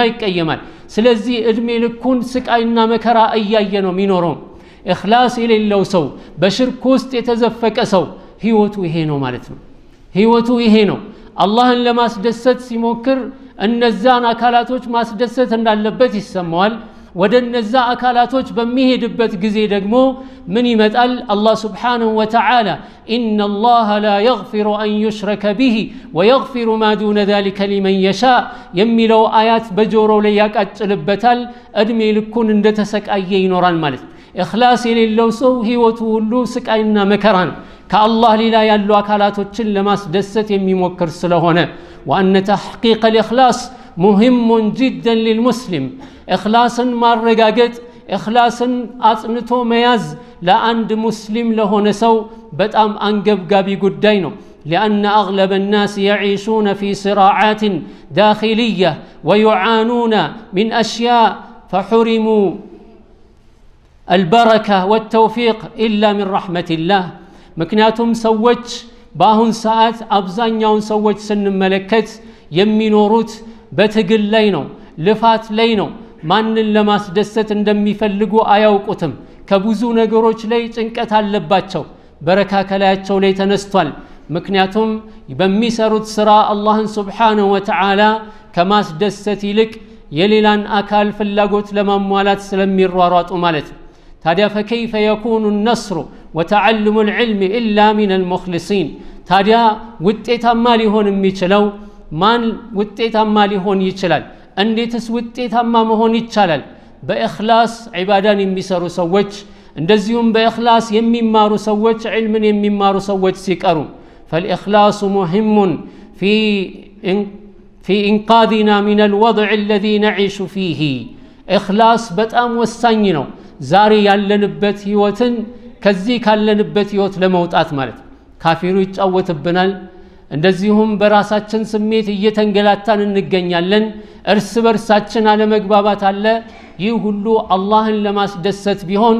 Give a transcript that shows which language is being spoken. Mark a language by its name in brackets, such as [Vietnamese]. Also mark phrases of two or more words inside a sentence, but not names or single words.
[Amharic] ይቀየማል ስለዚህ እድሜ ልኩን ስቃይና መከራ እያየ ነው የሚኖረው ኢኽላስ የሌለው ሰው በሽርክ ውስጥ የተዘፈቀ ሰው ህይወቱ ይሄ ነው ማለት ነው ህይወቱ ይሄ ነው አላህን ለማስደሰት ሲሞክር እነዛን አካላቶች ማስደሰት እንዳለበት ይሰማዋል ወደ እነዛ አካላቶች በሚሄድበት ጊዜ ደግሞ ምን ይመጣል አላህ [Arabic] سبحانه وتعالى إن الله لا يغفر أن يشرك به ويغفر ما دون ذلك لمن يشاء [Amharic] የሚለው አያት በጆሮው ላይ ያቃጭልበታል እድሜ ልኩን እንደተሰቃየ ይኖራል ማለት ኢኽላስ የሌለው ሰው ህይወቱ ሁሉ ስቃይና መከራ ነው ከአላህ ሌላ ያሉ አካላቶችን ለማስደሰት የሚሞክር ስለሆነ [Arabic] وأن تحقيق الإخلاص مهم جدا للمسلم إخلاصا ማረጋገጥ إخلاصا [Amharic] አጽንቶ መያዝ ለአንድ ሙስሊም ለሆነ ሰው በጣም አንገብጋቢ ጉዳይ ነው [Arabic] لأن أغلب الناس يعيشون في صراعات داخلية ويعانون من أشياء فحرموا البركة والتوفيق إلا من رحمة الله [Amharic] ምክንያቱም ሰዎች በአሁን ሰዓት አብዛኛውን ሰዎች ስንመለከት የሚኖሩት በትግል ላይ ነው ልፋት ላይ ነው ማንን ለማስደሰት እንደሚፈልጉ አያውቁትም ከብዙ ነገሮች ላይ ጭንቀት አለባቸው በረካ ከላያቸው ላይ ተነስቷል ምክንያቱም በሚሰሩት ስራ አላህን [Arabic] سبحانه وتعالى [Amharic] ከማስደሰት ይልቅ የሌላን አካል ፍላጎት ለማሟላት ስለሚሯሯጡ ማለት ታዲያ [Arabic] فكيف يكون النصر وتعلم العلم إلا من المخلصين [Amharic] ታዲያ ውጤታማ ሊሆን የሚችለው ማን ውጤታማ ሊሆን ይችላል እንዴትስ ውጤታማ መሆን ይቻላል በእኽላስ ዒባዳን የሚሰሩ ሰዎች እንደዚሁም በእኽላስ የሚማሩ ሰዎች ዒልምን የሚማሩ ሰዎች ሲቀሩ [Arabic] فالإخلاص مهم في إنقاذنا من الوضع الذي نعيش فيه [Amharic] إخلاص በጣም ወሳኝ ነው ዛሬ ያለንበት ህይወትን ከዚህ ካለንበት ህይወት ለመውጣት ማለት ካፊሩ ይጫወትብናል እንደዚሁም በራሳችን ስሜት እየተንገላታን እንገኛለን እርስ በርሳችን አለመግባባት አለ ይህ ሁሉ አላህን ለማስደሰት ቢሆን